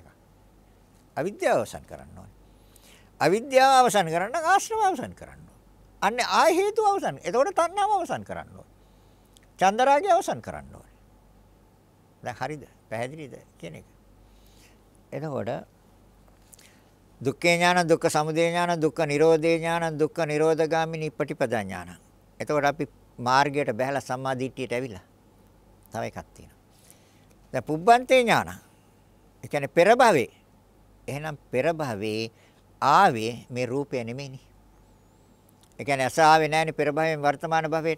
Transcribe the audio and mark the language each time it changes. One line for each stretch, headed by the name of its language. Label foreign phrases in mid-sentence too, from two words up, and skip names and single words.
Sinhala: අවිද්‍යාව අවසන් කරන්න ඕනේ. අවිද්‍යාව අවසන් කරන්න ආශ්‍රව අවසන් කරන්න ඕනේ. අන්නේ ආය හේතු අවසන්. එතකොට තණ්හාව අවසන් කරන්න ඕනේ. චන්දරාගය අවසන් කරන්න ඕනේ. දැන් හරිද? පැහැදිලිද කියන එක? එතකොට
Pali: දුක්ඛේ ඥාන, දුක්ඛ සමුදය ඥාන, දුක්ඛ නිරෝධේ ඥාන, දුක්ඛ නිරෝධගාමිනී පටිපදා ඥාන.
Sinhala: එතකොට අපි මාර්ගයට බහැලා සම්මා දිට්ඨියට ඇවිල්ලා තව එකක් තියෙනවා. දැන්
Pali: පුබ්බන්තේ ඥාන.
Sinhala: ඒ කියන්නේ පෙර භවයේ. එහෙනම් පෙර භවයේ ආවේ මේ රූපය නෙමෙයිනේ. ඒ කියන්නේ අස ආවේ නැහැනේ පෙර භවයෙන් වර්තමාන භවයට.